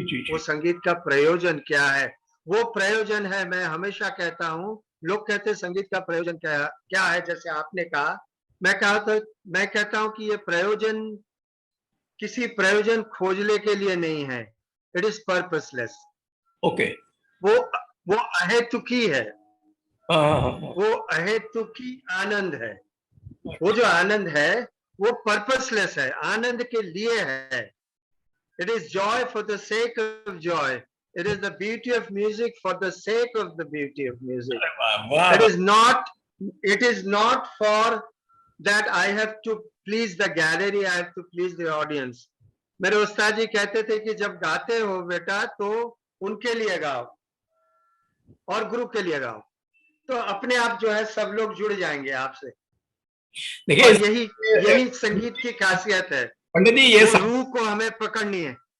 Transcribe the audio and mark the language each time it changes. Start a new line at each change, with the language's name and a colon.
Hindi: वो संगीत का प्रयोजन क्या है? वो प्रयोजन है, मैं हमेशा कहता हूं, लोग कहते हैं संगीत का प्रयोजन क्या है, जैसे आपने कहा, मैं कहता हूं कि ये प्रयोजन किसी प्रयोजन खोजने के लिए नहीं है।
English: It is purposeless. Okay.
Hindi: वो अहेतुकी है, वो अहेतुकी आनंद है। वो जो आनंद है वो पर्पसलेस है, आनंद के लिए है।
English: It is joy for the sake of joy. It is the beauty of music for the sake of the beauty of music. It is not for that I have to please the gallery, I have to please the audience.
Hindi: मेरे उस्ताद जी कहते थे कि जब गाते हो बेटा तो उनके लिए गाओ और गुरु के लिए गाओ, तो अपने आप जो है सब लोग जुड़ जाएंगे आपसे। देखिए, यही संगीत की खासियत है। पंडित जी, ये रूह को हमें पकड़नी है,